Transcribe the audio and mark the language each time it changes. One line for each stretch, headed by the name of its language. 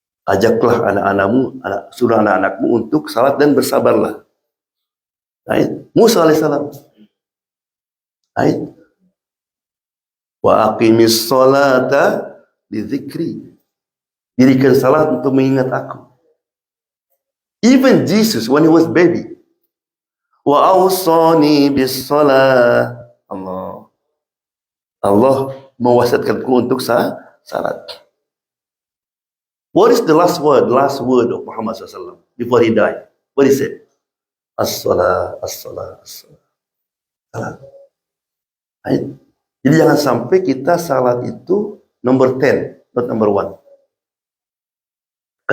Indonesian: Ajaklah anak-anakmu, suruh anak-anakmu untuk salat dan bersabarlah.
English: Right?
Arabic: Musa alaihissalam,
English: right?
Arabic: Wa aqimis salata li dzikri.
Indonesian: Dirikan salat untuk mengingat aku.
English: Even Jesus when he was baby.
Arabic: Wa awsani bis salah.
Indonesian: Allah mewasiatkanku untuk salat.
English: What is the last word of Muhammad SAW before he died? What he said?
Arabic: As-salah, as-salah, as-salah.
English: Salat. Right?
Indonesian: Jadi jangan sampai kita salat itu
English: number 10, not number 1.